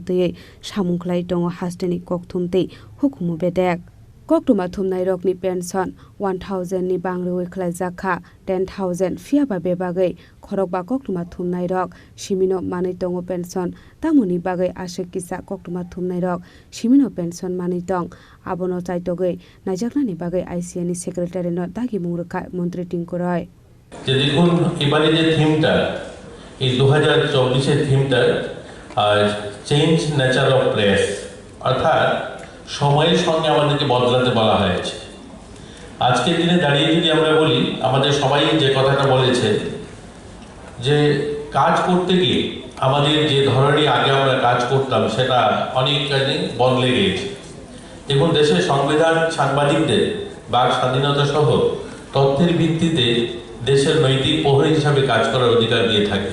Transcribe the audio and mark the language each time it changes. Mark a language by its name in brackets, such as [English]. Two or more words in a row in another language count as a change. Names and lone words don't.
[Kok Borok] tei samungklai tongo hasteni kokthum tei hukumu bedek koktuma thumnai rokni pension 1000 ni bangroi khlaijaka 10000 fiaba bebagai khorokba koktuma thumnai rok simino manai tongo pension tamuni bagai asek kisa koktuma thumnai rok simino pension manai tong abono chaitogai najaknani bagai ICA ni secretary no dagi mungruka Mantri Tingkurai [Bangla] যে দেখুন এবারে যে থিমটা এই 2024 এর থিমটা [English] change nature of press [Bangla] অর্থাৎ সময়ের সঙ্গে আমাদেরকে বদলাতে বলা হয়েছে আজকের দিনে দাঁড়িয়ে যদি আমরা বলি আমাদের সবাই যে কথাটা বলেছে যে কাজ করতে গিয়ে আমাদের যে ধরনের আগে আমরা কাজ করতাম সেটা অনেকখানি বদলে গিয়েছে দেখুন, দেশের সংবিধান সাংবাদিকদের বাক স্বাধীনতা সহ তথ্যের ভিত্তিতে দেশের নৈতিক প্রহরী হিসাবে কাজ করার অধিকার দিয়ে থাকে।